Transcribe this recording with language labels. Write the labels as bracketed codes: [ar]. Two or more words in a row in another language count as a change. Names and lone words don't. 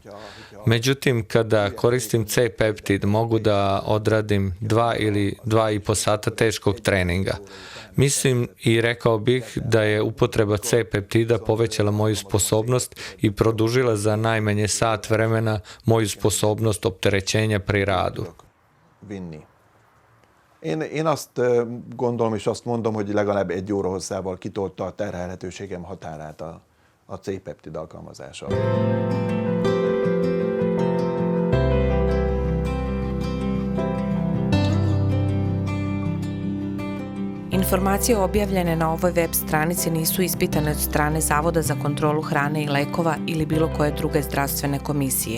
[sr] Međutim, kada koristim C-peptid, mogu da odradim 2 ili 2,5 sata teškog treninga. Mislim i rekao bih da je upotreba C-peptida povećala moju sposobnost i produžila za najmanje sat vremena moju sposobnost opterećenja pri radu. [hu] Én azt gondolom és azt mondom, hogy legalább 1 óra hosszával kitolta a terhelhetőségem határát a C-peptid alkalmazása. [sr] Informacije objavljene na ovoj web stranici nisu ispitane od strane Zavoda za kontrolu hrane i lekova ili bilo koje druge zdravstvene komisije.